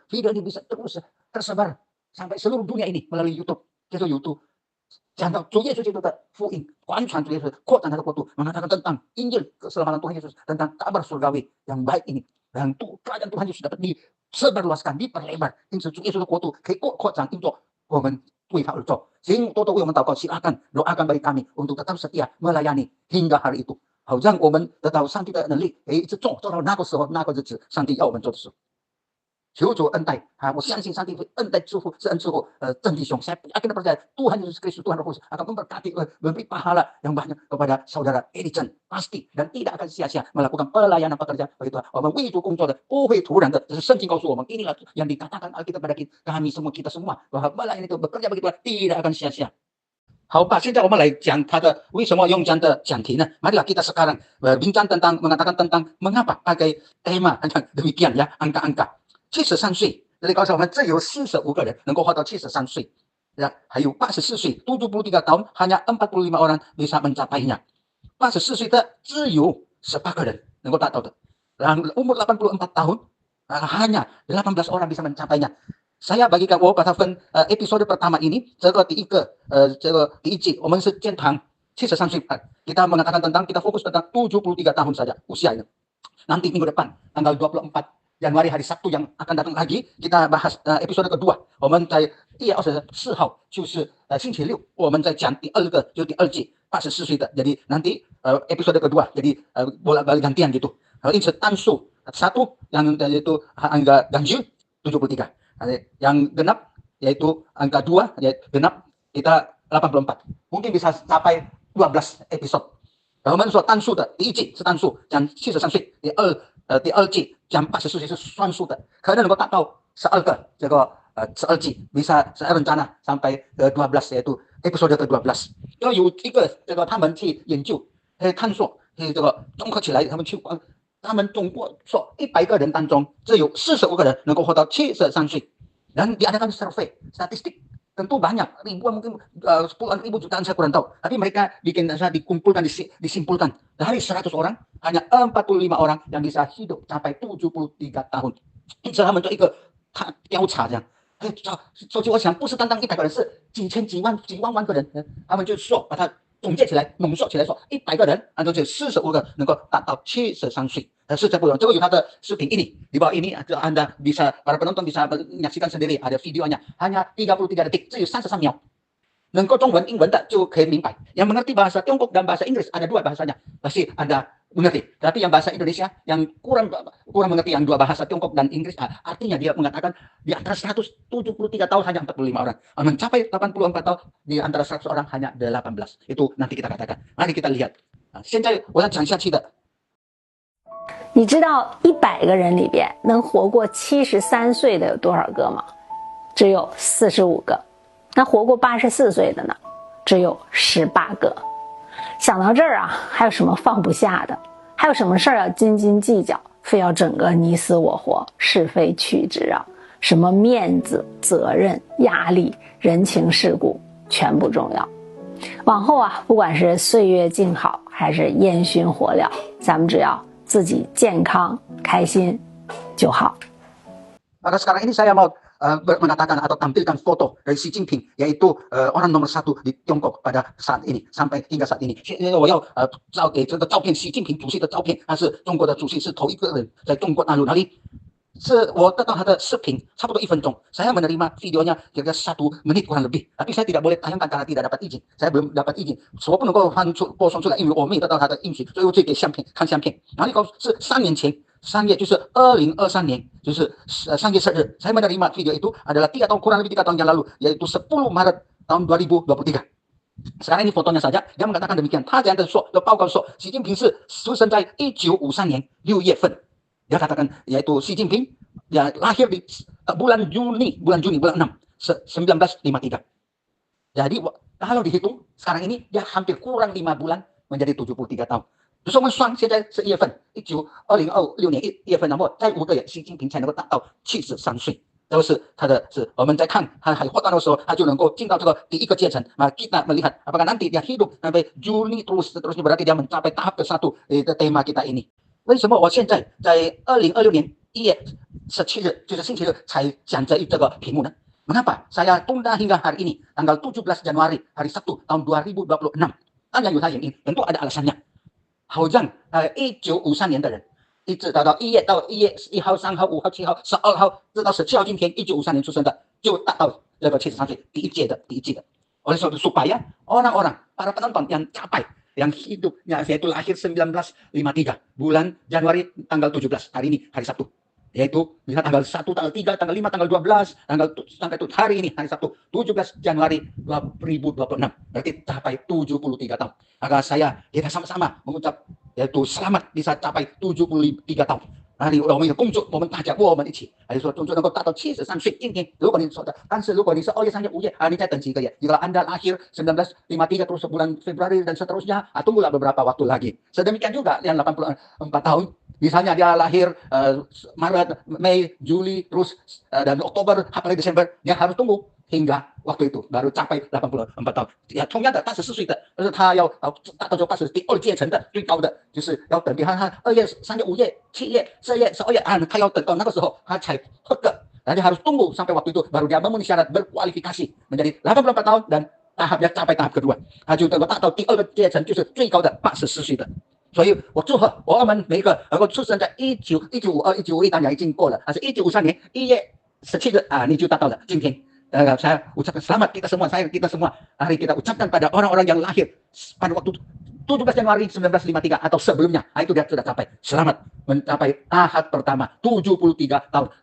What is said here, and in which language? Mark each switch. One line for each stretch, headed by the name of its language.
Indonesian: video ini bisa terus tersebar sampai seluruh dunia ini melalui YouTube，
Chinese: 就是 YouTube， 讲到主耶稣基督的福音， 传主耶稣， 扩展他的国度，
Indonesian: mengatakan tentang Injil keselamatan Tuhan Yesus， tentang kabar surgawi yang baik ini， yang kerajaan Tuhan Yesus dapat disebarluaskan, diperlebar，
Chinese: 因此主耶稣的国度可以扩展， 因着我们为他而做。请多多为我们祷告，
Indonesian: silakan doakan bagi kami untuk tetap setia melayani hingga hari itu，
Chinese: 好让我们得到上帝的能力，一直做到那个时候那个日子，上帝要我们做的事。求主恩待， 我相信上帝会恩待祝福，是恩赐我郑弟兄。
Indonesian: Saya yakin percaya Tuhan Yesus Kristus, Tuhan Roh Kudus akan memberkati, memberi pahala yang banyak kepada saudara Eddie Chen, pasti dan tidak akan sia-sia melakukan pelayanan pekerjaan bagi Tuhan。
Chinese: 我们为主工作的不会突然的， 这是圣经告诉我们，
Indonesian: inilah yang dikatakan Alkitab pada kami semua bahwa melayani itu bekerja bagi Tuhan tidak akan sia-sia。
Chinese: 好吧，现在我们来讲他的为什么用这样的讲题呢？
Indonesian: Marilah kita sekarang bincang mengatakan tentang mengapa pakai tema demikian ya, angka-angka.
Chinese: 73岁，这里告诉我们，这有45个人能够活到73岁，ya, 还有84岁，
Indonesian: 73 tahun hanya 45 orang bisa mencapainya.
Chinese: 84岁的只有18个人能够达到的，然后
Indonesian: umur 84 tahun hanya 18 orang bisa mencapainya. Saya bagikan
Chinese: 我把它分
Indonesian: episode pertama ini
Chinese: 这个第一季我们是建堂73岁
Indonesian: kita mengatakan tentang kita fokus tentang 73 tahun saja usianya. Nanti minggu depan tanggal 24 Januari hari Sabtu yang akan datang lagi kita bahas episode kedua.
Chinese: 我们在1月24号就是星期六我们在讲第二个就是第二季84岁的
Indonesian: jadi nanti episode kedua jadi bolak-balik gantian gitu. In
Chinese: 单数
Indonesian: satu yang yaitu angka ganjil 73. Yang genap yaitu angka 2 yaitu genap kita 84 mungkin bisa sampai 12 episode.
Chinese: 我们说单数的第一季是单数讲73岁，第二季讲84岁是双数的，可能能够达到12个这个12季
Indonesian: bisa saya rencana sampai 12 yaitu episode ke-12.
Chinese: 因为有一个这个他们去研究探索这个综合起来他们总共说100个人当中只有45个人能够活到73岁.
Indonesian: Dan diadakan survei statistik tentu banyak ribuan mungkin puluhan ribu jutaan saya kurang tahu, tapi mereka dikumpulkan disimpulkan dari 100 orang hanya 45 orang yang bisa hidup sampai 73 tahun.
Chinese: 因此他们做一个调查这样，所以我想不是单单100个人，是几千几万个人，他们就说把它总结起来浓缩起来说100个人都只有45个能够达到73岁。
Indonesian: 是这不容易，这个有他的视频ini di bawah ini Anda bisa para penonton bisa menyaksikan sendiri ada videonya hanya 33 detik
Chinese: 只有33秒，能够中文英文的就可以明白，
Indonesian: yang mengerti bahasa Tiongkok dan bahasa Inggris ada dua bahasanya pasti Anda mengerti, tapi yang bahasa Indonesia yang kurang mengerti yang dua bahasa Tiongkok dan Inggris artinya dia mengatakan di antara 173 tahun hanya 45 orang mencapai 84 tahun di antara 100 orang hanya 18 itu nanti kita katakan. Mari kita lihat.
Chinese: 现在我要讲下去的。你知道100个人里边能活过73岁的有多少个吗？只有45个。那活过84岁的呢？只有18个。想到这儿啊，还有什么放不下的？还有什么事儿要斤斤计较？非要整个你死我活、是非曲直啊？什么面子、责任、压力、人情世故，全不重要。往后啊，不管是岁月静好，还是烟熏火燎，咱们只要自己健康开心就好。
Indonesian: Maka sekarang ini saya mau mengatakan atau tampilkan foto dari Xi Jinping yaitu orang nomor 1di Tiongkok pada saat ini sampai hingga saat ini.
Chinese: 我要照给这个照片，习近平主席的照片，他是中国的主席，是头一个人在中国大陆哪里？是我得到他的视频，差不多1分钟。
Indonesian: Saya menerima videonya kira-kira 1 menit kurang lebih, tapi saya tidak boleh tayangkan karena tidak dapat izin. Saya belum dapat izin，
Chinese: 我不能够播送出来，因为我没有得到他的允许，所以我就给相片看相片。然后是3年前，3月就是2023年，就是3月10日，
Indonesian: saya menerima video itu adalah 3 tahun kurang lebih 3 tahun yang lalu, yaitu 10 Maret tahun 2023. Sekarang ini fotonya saja, dia mengatakan demikian.
Chinese: 他这样的说，的报告说，习近平是出生在1953年6月份。
Indonesian: Dia katakan yaitu Xi Jinping ya lahir di bulan Juni bulan 6 1953. Jadi kalau dihitung sekarang ini dia hampir kurang 5 bulan menjadi 73 tahun.
Chinese: 就是我们算现在是1月份，2026年1月份，然后再5个月，习近平才能够达到73岁。这个是他的是我们在看他还活到的时候，他就能够进到这个第一个阶层。
Indonesian: Kita melihat apakah nanti dia hidup sampai Juni terusnya berarti dia mencapai tahap ke-1 tema kita ini.
Chinese: 为什么我现在在2026年1月17日，就是星期日才讲这个题目呢？
Indonesian: Mengapa saya tunda hingga hari ini, tanggal 17 Januari, hari Sabtu tahun 2026?
Chinese: 当然有它原因，
Indonesian: tentu ada alasannya.
Chinese: 好像1953年的人，一直到1月1号、3号、5号、7号、12号，直到17号今天，1953年出生的，就达到这个73岁，第一季的。
Indonesian: Oleh sebab itu supaya orang-orang para penonton yang capai yang hidupnya yaitu lahir 1953 bulan Januari tanggal 17 hari ini hari Sabtu yaitu bisa tanggal 1 tanggal 3 tanggal 5 tanggal 12 tanggal sampai hari ini hari Sabtu 17 Januari 2026 berarti capai 73 tahun. Maka kita sama-sama mengucap yaitu selamat bisa capai 73 tahun.
Chinese: 我们的工作，我们大家我们一起，还是说工作能够达到73岁。今天如果你说的，但是如果你是2月、3月、5月你再等几个月。
Indonesian: Jika Anda lahir 1953 terus bulan Februari dan seterusnya, tunggulah beberapa waktu lagi. Sedemikian juga yang 84 tahun, misalnya dia lahir Maret, Mei, Juli, terus dan Oktober, April, Desember, dia harus tunggu hingga waktu itu baru capai 84 tahun。
Chinese: 同样的84岁的，但是他要达到80第2阶层的最高的，就是要等，比方他2月、3月、5月、7月、10月、12月他要等到那个时候他才合格，
Indonesian: dia harus tunggu sampai waktu itu baru dia memenuhi syarat berkualifikasi menjadi 84 tahun dan tahapnya capai tahap kedua，
Chinese: 他就能够达到第2个阶层，就是最高的84岁的。所以我祝贺我们每一个能够出生在1952、1951，当然已经过了，还是1953年1月17日你就达到了今天。
Indonesian: Saya ucapkan selamat kita semua hari kita ucapkan pada orang-orang yang lahir pada waktu 17 Januari 1953 atau sebelumnya, itu dia sudah capai, selamat mencapai tahap pertama 73 tahun.